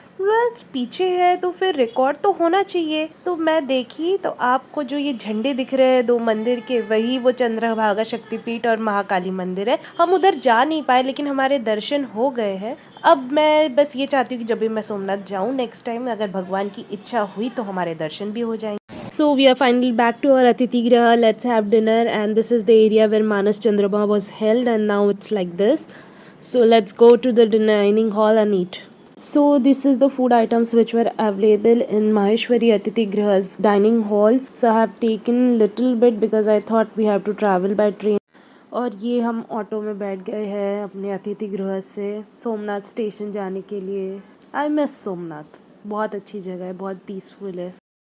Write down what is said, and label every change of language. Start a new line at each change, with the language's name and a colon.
Hindi: बस पीछे है तो फिर रिकॉर्ड तो होना चाहिए। तो मैं देखी तो आपको जो ये झंडे दिख रहे हैं दो मंदिर के, वही वो चंद्रभागा शक्तिपीठ और महाकाली मंदिर है। हम उधर जा नहीं पाए लेकिन हमारे दर्शन हो गए हैं। अब मैं बस ये चाहती हूँ कि जब भी मैं सोमनाथ जाऊँ नेक्स्ट टाइम, अगर भगवान की इच्छा हुई तो हमारे दर्शन भी हो जाएंगे।
English: So we are finally back to our Atiti Graha. Let's have dinner, and this is the area where Manas Chandrama was held, and now it's like this. So let's go to the dining hall and eat. So this is the food items which were available in Maheshwari Atiti Graha's dining hall. So I have taken little bit because I thought we have to travel by train.
Hindi: और ये हम auto में बैठ गए हैं अपने अतिथि गृह से सोमनाथ स्टेशन जाने के लिए।
English: I miss Somnath,
Hindi: बहुत अच्छी जगह है, बहुत पीसफुल है।